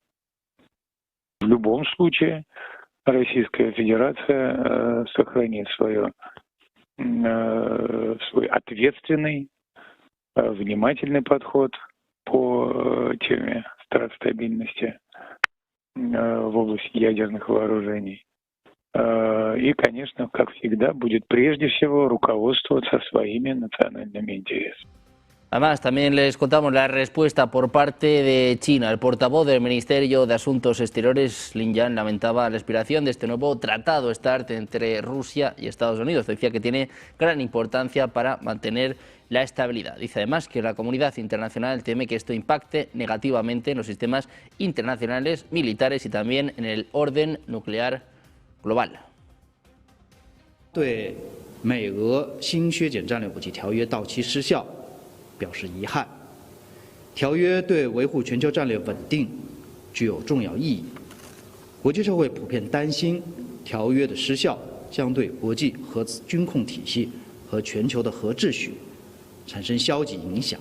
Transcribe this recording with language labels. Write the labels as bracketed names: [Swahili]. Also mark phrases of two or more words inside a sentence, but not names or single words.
[Russian] В любом случае Российская Федерация сохранит свой ответственный, внимательный подход по теме стратостабильности в области ядерных вооружений. И, конечно, как всегда, будет прежде всего руководствоваться своими национальными интересами. [Spanish] Además, también les contamos la respuesta por parte de China. El portavoz del Ministerio de Asuntos Exteriores, Lin Yan, lamentaba la expiración de este nuevo tratado START entre Rusia y Estados Unidos. Decía que tiene gran importancia para mantener la estabilidad. Dice además que la comunidad internacional teme que esto impacte negativamente en los sistemas internacionales militares y también en el orden nuclear global. [Chinese] 对美俄新削减战略武器条约到期失效表示遗憾。条约对维护全球战略稳定具有重要意义。国际社会普遍担心条约的失效将对国际核军控体系和全球的核秩序产生消极影响。